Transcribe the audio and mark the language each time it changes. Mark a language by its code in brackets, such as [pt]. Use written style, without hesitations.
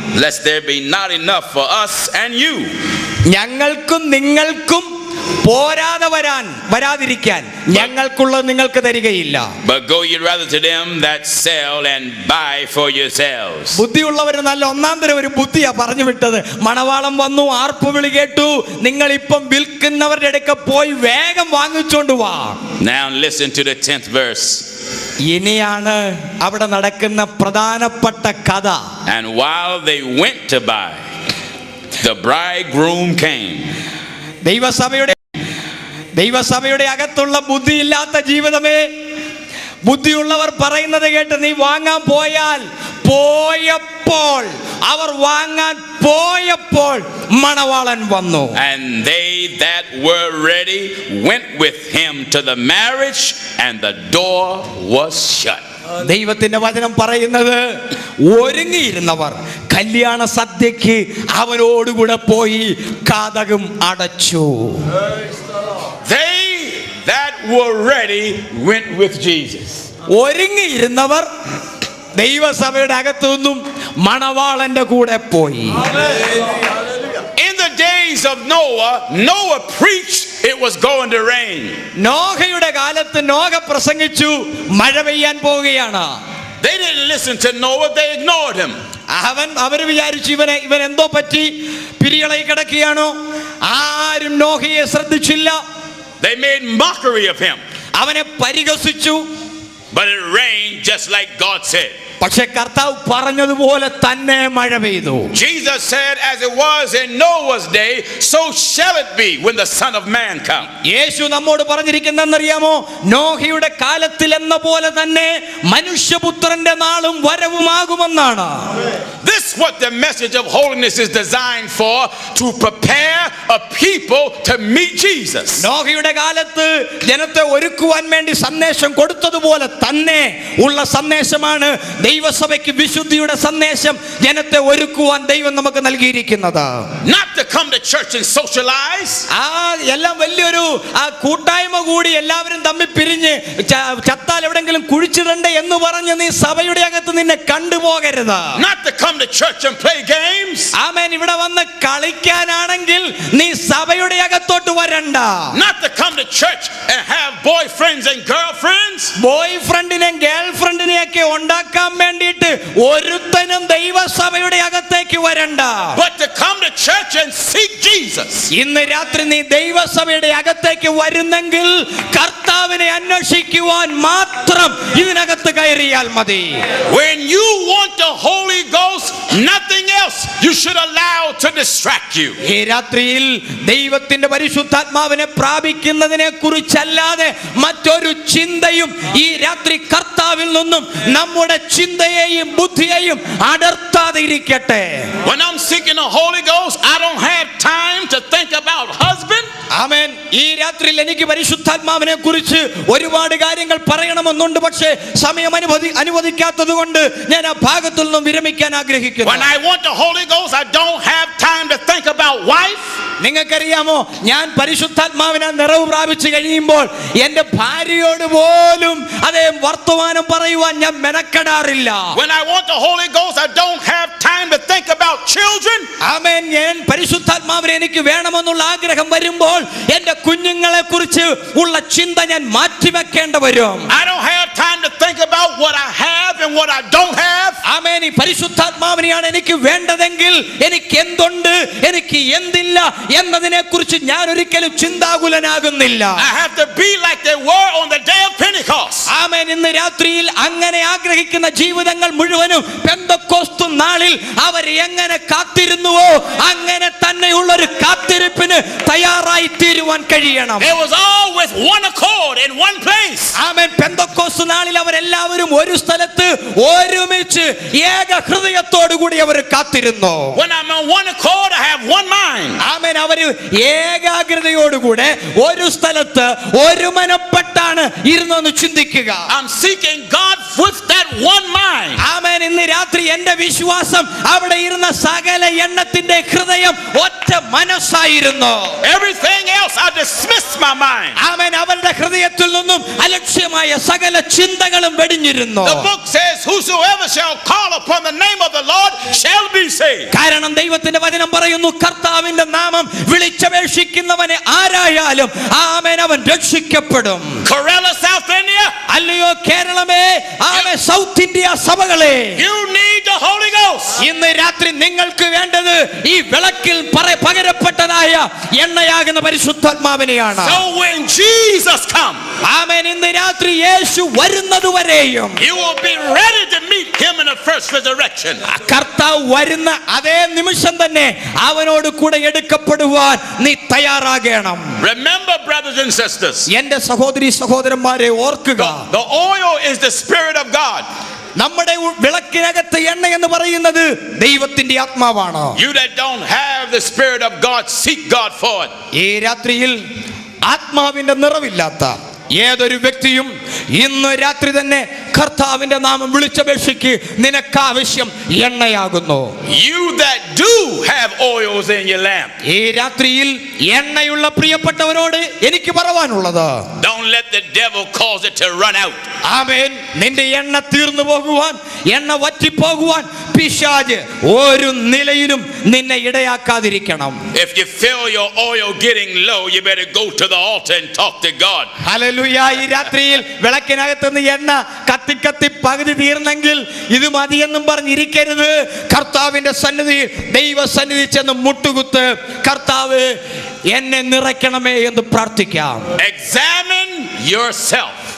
[en] Lest there be not enough for us and you. [ml] ഞങ്ങൾക്കും നിങ്ങൾക്കും പോരാതെ വരാതിരിക്കാൻ ഞങ്ങൾക്കുള്ളത് നിങ്ങൾക്ക് തരികയില്ല. [en] But go ye rather to them that sell and buy for yourselves. [ml] ബുദ്ധിയുള്ളവർ നല്ല ഒന്നാം തരം ഒരു ബുദ്ധിയാ പറഞ്ഞു വിട്ടത്. മണവാളം വന്നു, ആർപ്പ് വിളി കേട്ടു, നിങ്ങൾ ഇപ്പം വിൽക്കുന്നവരുടെ അടുക്ക പോയി വേഗം വാങ്ങിച്ചോണ്ട് വാ. [en] Now listen to the 10th verse. [ml] ഇനിയാണ് അവിടെ നടക്കുന്ന പ്രധാനപ്പെട്ട കഥ. [en] And while they went to buy, the bridegroom came. [ml] ദൈവസഭയുടെ അകത്തുള്ള ബുദ്ധിയില്ലാത്ത ജീവിതമേ, ബുദ്ധിയുള്ളവർ പറയുന്നത് കേട്ട് നീ വാങ്ങാൻ പോയപ്പോൾ അവർ വാങ്ങാൻ പോയപ്പോൾ മണവാളൻ വന്നു. [en] And they that were ready went with him to the marriage, and the door was shut. [ml] ദൈവത്തിന്റെ വചനം പറയുന്നത്, ഒരുങ്ങിയിരുന്നവർ കല്യാണ സദ്യക്ക് അവനോടുകൂടെ പോയി കതകും അടച്ചു. [en] They that were ready went with Jesus. [ml] ഒരുങ്ങിയിരുന്നവർ ദൈവസഭയുടെ അകത്തു നിന്നും മണവാളന്റെ കൂടെ പോയി. [en] In the days of Noah preached it was going to rain. [ml] നോഹയുടെ കാലത്ത് നോഹ പ്രസംഗിച്ചു മഴ പെയ്യാൻ പോവുകയാണ്. [en] They didn't listen to Noah, they ignored him. [ml] അവര് വിചാരിച്ചു ഇവൻ എന്തോ പറ്റി, പിരികളായി കിടക്കുകയാണോ. ആരും നോഹയെ ശ്രദ്ധിച്ചില്ല. [en] They made mockery of him. [ml] അവനെ പരിഹസിച്ചു. [en] But it rained just like God said. [ml] പക്ഷെ കർത്താവ് പറഞ്ഞതുപോലെ തന്നെ മഴ പെയ്തു. [en] Jesus said, as it was in Noah's day, so shall it be when the Son of Man comes. [ml] യേശു നമ്മോട് പറഞ്ഞിരിക്കുന്നറിയാമോ, നോഹയുടെ കാലത്തിൽ എന്ന പോലെ തന്നെ മനുഷ്യപുത്രന്റെ നാളും വരവുമാകുമെന്നാണ്. [en] This what the message of holiness is designed for, to prepare a people to meet Jesus. [ml] നോഹയുടെ കാലത്ത് ജനത്തെ ഒരുക്കുവാൻ വേണ്ടി സന്ദേശം കൊടുത്തതുപോലെ തന്നെ ഉള്ള സന്ദേശമാണ് ദൈവസഭയ്ക്ക് വിശുദ്ധിയുടെ സന്ദേശം ജനത്തെ ഒരുക്കുവാൻ ദൈവം നമുക്ക് നൽകിയിരിക്കുന്നത്. [en] Not to come to church and socialize. [ml] എല്ലാം വലിയൊരു കൂട്ടായ്മ കൂടി എല്ലാവരും തമ്മിൽ പിരിഞ്ഞ് ചത്താൽ എവിടെങ്കിലും കുഴിച്ചിടണ്ട എന്ന് പറഞ്ഞ് നീ സഭയുടെ അകത്ത് നിന്നെ കണ്ടുപോകരുത്. [en] Not to come to church and play games. [ml] ആമേൻ. ഇവിടെ വന്ന് കളിക്കാനാണെങ്കിൽ നീ സഭയുടെ അകത്തോട്ട് വരണ്ട. [en] Not to come to church and have boyfriends and girlfriends. [ml] ബോയ്ഫ്രണ്ടിനെയും ഗേൾഫ്രണ്ടിനെയും ഒക്കെ ഉണ്ടാക്കാൻ വേണ്ടിയിട്ട് ഒരുത്തനും ദൈവസഭയുടെ അകത്തേക്ക് വരണ്ട. [en] But to come to church and seek Jesus. [ml] ഇന്ന് രാത്രി നീ ദൈവസഭയുടെ അകത്തേക്ക് വരുന്നെങ്കിൽ കർത്താവിനെ അന്വേഷിക്കുവാൻ മാത്രം ഇതിനകത്ത് കയറിയാൽ മതി. [en] When you want the Holy Ghost, nothing else you should allow to distract you. [ml] ഈ രാത്രിയിൽ ദൈവത്തിന്റെ പരിശുദ്ധാത്മാവിനെ പ്രാപിക്കുന്നതിനെ കുറിച്ചല്ലാതെ മറ്റൊരു ചിന്തയും ഈ രാത്രി കർത്താവിൽ നിന്നും നമ്മുടെ ചിന്തയെയും ബുദ്ധിയെയും അടർത്താതെ ഇരിക്കട്ടെ. [en] When I'm seeking the Holy Ghost, I don't have time to think about husband. [ml] ആമേൻ. ഈ രാത്രിയിൽ എനിക്ക് പരിശുദ്ധാത്മാവിനെ കുറിച്ച് ഒരുപാട് കാര്യങ്ങൾ പറയണമെന്നുണ്ട്. പക്ഷേ സമയം അനുവദിക്കാത്തത് കൊണ്ട് ഞാൻ ആ ഭാഗത്തിൽ നിന്നും വിരമിക്കാൻ ആഗ്രഹിക്കുന്നു. [en] When I want the Holy Ghost, I don't have time to think about wife. [ml] നിങ്ങൾക്കറിയാമോ, ഞാൻ പരിശുദ്ധാത്മാവിനെ നിറവ് പ്രാപിച്ചു കഴിയുമ്പോൾ എന്റെ ഭാര്യയോട് പോലും അതേ വർത്തമാനം പറയുവാൻ ഞാൻ മെനക്കെടാറില്ല. [en] When I want the Holy Ghost, I don't have time to think about children. [ml] ആമേൻ. ഞാൻ പരിശുദ്ധാത്മാവിനെ എനിക്ക് വേണമെന്നുള്ള ആഗ്രഹം വരുമ്പോൾ എന്റെ കുഞ്ഞുങ്ങളെ കുറിച്ച് ഉള്ള ചിന്ത ഞാൻ മാറ്റിവെക്കേണ്ടി വരും. [en] I don't have time to think about what I have and what I don't have, [ml] ആമേൻ. ഈ പരിശുദ്ധാത്മാവിനെയാണ് എനിക്ക് വേണ്ടതെങ്കിൽ എനിക്ക് എന്തുണ്ട് എനിക്ക് എന്തില്ല എന്നതിനെ കുറിച്ച് ഞാൻ ഒരിക്കലും ചിന്താകുലനാകുന്നില്ല. [en] I have to be like they were on the day of Pentecost. [ml] ആമേൻ. ഇന്ന് രാത്രിയിൽ അങ്ങനെ ആഗ്രഹിക്കുന്ന ജീവിതങ്ങൾ മുഴുവനും പെന്തക്കോസ്തു നാളിൽ അവർ എങ്ങനെ കാത്തിരുന്നുവോ അങ്ങനെ തന്നെയുള്ള ഒരു കാത്തിരിപ്പിന് തയ്യാറായി തീരുവാൻ കഴിയണം. [en] There was always one accord in one place. [ml] ആമേൻ. പെന്തക്കോസ്തു നാളിൽ അവരെല്ലാവരും ഒരു സ്ഥലത്ത് ഒരുമിച്ച് ഏക ഹൃദയത്തോടു കൂടി അവർ കാത്തിരുന്നു. [en] When I'm on one accord, I have one mind. [ml] ആമേൻ. അവര് ഏകാഗ്രതയോടുകൂടെ ഒരു സ്ഥലത്ത് ഒരു മനപ്പെട്ടാണ് ഇരുന്നെന്ന് ചിന്തിക്കുക. [en] I'm seeking God with that one mind. [ml] ആമേൻ. ഇന്ന് രാത്രി എന്റെ വിശ്വാസം അവിടെ ഇരുന്ന സകല എണ്ണത്തിന്റെ ഹൃദയം ഒറ്റ മനസ്സായിരുന്നു. [en] Everything else I dismissed my mind. [ml] ആമേൻ. അവരുടെ ഹൃദയത്തിൽ നിന്നും അലക്ഷ്യമായ സകല ചിന്തകളും വെടിഞ്ഞിരുന്നു. [en] The book says, whosoever shall call upon the name of the Lord shall be saved. [ml] കാരണം ദൈവത്തിന്റെ വചനം പറയുന്നു, കർത്താവിന്റെ നാമം വിളിച്ചപേക്ഷിക്കുന്നവനെ ആരായാലും ആമേൻ അവൻ രക്ഷിക്കപ്പെടും. [en] Corella, South India, [ml] അല്ലയോ കേരളമേ, ആമേൻ, south India സഭകളെ, [en] you need the Holy Ghost. [ml] ഇന്ന് രാത്രി നിങ്ങൾക്ക് വേണ്ടത് ഈ വിളക്കിൽ പകരപ്പെട്ടതായ എണ്ണയാകുന്ന പരിശുദ്ധാത്മാവിനെയാണ്. [en] So when Jesus comes, [ml] ആമേൻ, ഇന്ന് രാത്രി യേശു വരുന്നതുവരെയും [en] you will be ready to meet him in the first resurrection. [ml] കർത്താവ് വരുന്ന അതേ നിമിഷം തന്നെ അവനോട് കൂടെ എടുക്കപ്പെടുവാൻ നീ തയ്യാറാകണം. [en] Remember, brothers and sisters, [ml] എന്റെ സഹോദരി സഹോദരന്മാരെ ഓർക്കുക, [en] the oil is the Spirit of God. [ml] നമ്മുടെ വിളക്കിനകത്ത് എണ്ണ എന്ന് പറയുന്നത് ദൈവത്തിന്റെ ആത്മാവാണ്. [en] You that don't have the Spirit of God, seek God for it. [ml] ഈ രാത്രിയിൽ ആത്മാവിന്റെ നിറവില്ലാത്ത ഏതൊരു വ്യക്തിയും ഇന്ന് രാത്രി തന്നെ കർത്താവിന്റെ നാമം വിളിച്ചപേക്ഷിക്ക്, നിനക്ക് ആവശ്യം എണ്ണയാകുന്നു. [en] You that do have oils in your lamp, [ml] ഈ രാത്രിയിൽ എണ്ണയുള്ള പ്രിയപ്പെട്ടവരോട് എനിക്ക് പറയാനുള്ളത്, [en] don't let the devil cause it to run out. [ml] ആമേൻ. നിന്റെ എണ്ണ തീർന്നു പോകുവാൻ, എണ്ണ വറ്റിപ്പോകുവാൻ പിശാച് ഒരു നിലയിലും നിന്നെ ഇടയാക്കാതിരിക്കണം. [en] If you feel your oil getting low, you better go to the altar and talk to God. [ml] Hallelujah. ഈ രാത്രിയിൽ വിളക്കിനകത്തുനിന്ന് എണ്ണ കത്തി കത്തി പകുതി തീർന്നെങ്കിൽ ഇത് മതിയെന്നും പറഞ്ഞിരിക്കരുത്. കർത്താവിന്റെ സന്നിധിയിൽ, ദൈവ സന്നിധി ചെന്ന് മുട്ടുകുത്ത്, കർത്താവ് എന്നെ നിറയ്ക്കണമേ എന്ന് പ്രാർത്ഥിക്കാം. [en] Examine yourself.